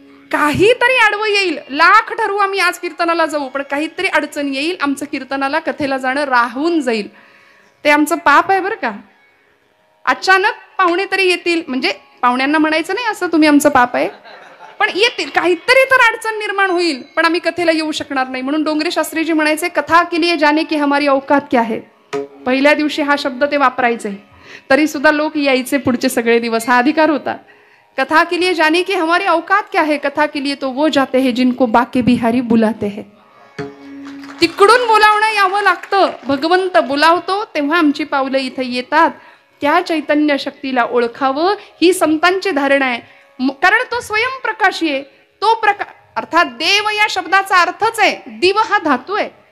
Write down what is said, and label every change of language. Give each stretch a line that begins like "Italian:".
Marathi: काहीतरी आडवं येईल, लाख ठरवू आम्ही आज कीर्तनाला जाऊ, पण काहीतरी अडचण येईल, आमचं कीर्तनाला कथेला जाणं राहून जाईल. ते आमचं पाप आहे बरं का. अचानक पाहुणे तरी येतील, म्हणजे पाहुण्यांना म्हणायचं नाही असं तुम्ही आमचं पाप आहे, पण येतील, काहीतरी तर अडचण निर्माण होईल, पण आम्ही कथेला येऊ शकणार नाही. म्हणून डोंगरे शास्त्रीजी म्हणायचे,
Hindi: कथा के लिए जाने की हमारी औकात क्या है.
Marathi: पहिल्या दिवशी हा शब्द ते वापरायचे, तरी सुद्धा लोक यायचे पुढचे सगळे दिवस. हा अधिकार होता.
Hindi: कथा के लिए जाने की हमारी औकात क्या है, कथा के लिए तो वो जाते हैं जिनको बाके बिहारी बुलाते हैं.
Marathi: तिकडून बोलावणं यावं लागतं. भगवंत बोलावतो तेव्हा आमची पावलं इथे येतात. त्या चैतन्य शक्तीला ओळखावं ही संतांची धारणा आहे. कारण तो स्वयंप्रकाशी आहे. तो अर्थात देव या शब्दाचा अर्थच आहे, दिव हा धातू आहे.